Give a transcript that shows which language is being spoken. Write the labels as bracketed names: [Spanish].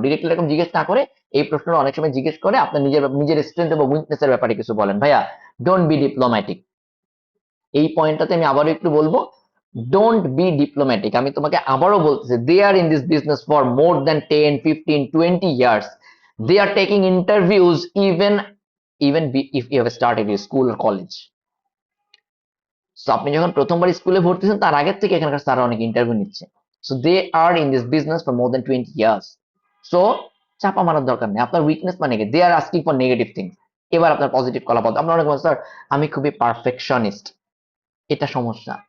[Bangla] Directly এরকম জিজ্ঞেস না করে, এই প্রশ্নটা অনেক সময় জিজ্ঞেস করে আপনার নিজের নিজের স্ট্রেংথ এবং উইকনেসের ব্যাপারে কিছু বলেন। ভাইয়া, [English] Don't be diplomatic. [Bangla] এই পয়েন্টটাতে আমি আবারও একটু বলবো, ডোন্ট বি ডিপ্লোম্যাটিক। আমি তোমাকে আবারও বলতেছি, [English] They are in this business for more than 10, 15, 20 years. They are taking interviews even if you have started your school or college. [Bangla] So আপনি যখন প্রথমবার স্কুলে ভর্তি হন, তার আগের থেকে এখানকার স্যাররা অনেক ইন্টারভিউ নিচ্ছে। [English] So they are in this business for more than 20 years. [Bangla] So চাপা মারার দরকার নেই। আপনার উইকনেস মানে কি? [English] They are asking for negative things. [Bangla] এবার আপনার পজিটিভ কলা বলতে, আপনার অনেক স্যার আমি খুবই পারফেকশনিস্ট, এটা সমস্যা।